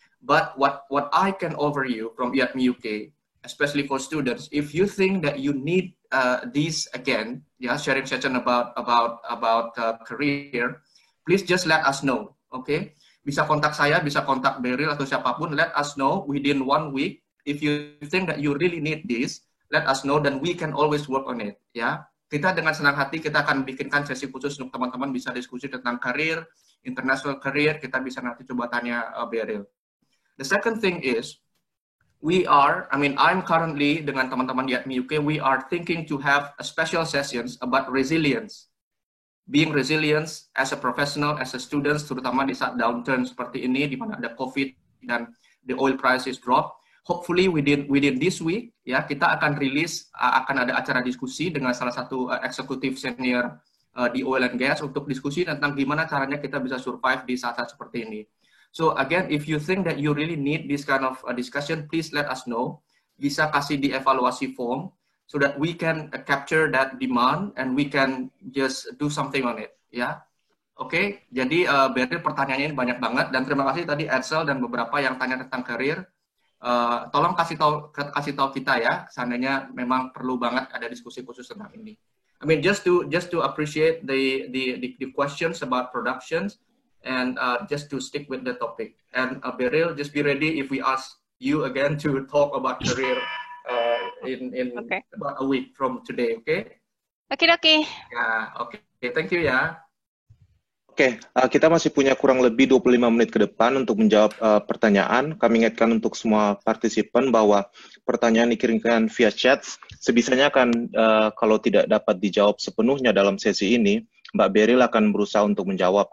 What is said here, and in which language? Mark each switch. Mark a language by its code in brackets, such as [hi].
[en] But what I can offer you from YATME UK, especially for students, if you think that you need this again, sharing session about career, please just let us know, okay? [id] Bisa kontak saya, bisa kontak Beril atau siapapun. [en] Let us know within 1 week. If you think that you really need this, let us know, then we can always work on it, ya. [id] kita dengan senang hati kita akan bikinkan sesi khusus untuk teman-teman bisa diskusi tentang karir, international career, kita bisa nanti coba tanya Beryl. [en] The second thing is, I'm currently [id] dengan teman-teman di [en] IATME UK, we are thinking to have a special sessions about resilience. Being resilient as a professional, as a student, [id] terutama di saat [en] downturn [id] seperti ini, di mana ada COVID dan [en] the oil prices drop. Hopefully within this week, [id] ya kita akan rilis, akan ada acara diskusi dengan salah satu eksekutif senior di oil and gas untuk diskusi tentang gimana caranya kita bisa survive di saat-saat seperti ini. [en] So again, if you think that you really need this kind of discussion, please let us know. [id] Bisa kasih di evaluasi [en] form so that we can capture that demand and we can just do something on it. [id] Ya, oke. Jadi Beryl pertanyaannya ini banyak banget dan terima kasih tadi Edsel dan beberapa yang tanya tentang karir. Tolong kasih tahu kita ya, seandainya memang perlu banget ada diskusi khusus tentang ini. [en] I mean just to appreciate the questions about productions and just to stick with the topic. And Beryl, just be ready if we ask you again to talk about career in about a week from today, okay? Okay. [id] Ya, oke. [en] Thank you [id] ya. Oke, kita masih punya kurang lebih 25 menit ke depan untuk menjawab pertanyaan. Kami ingatkan untuk semua partisipan bahwa pertanyaan dikirimkan via chat. Sebisanya akan, kalau tidak dapat dijawab sepenuhnya dalam sesi ini, Mbak Beryl akan berusaha untuk menjawab.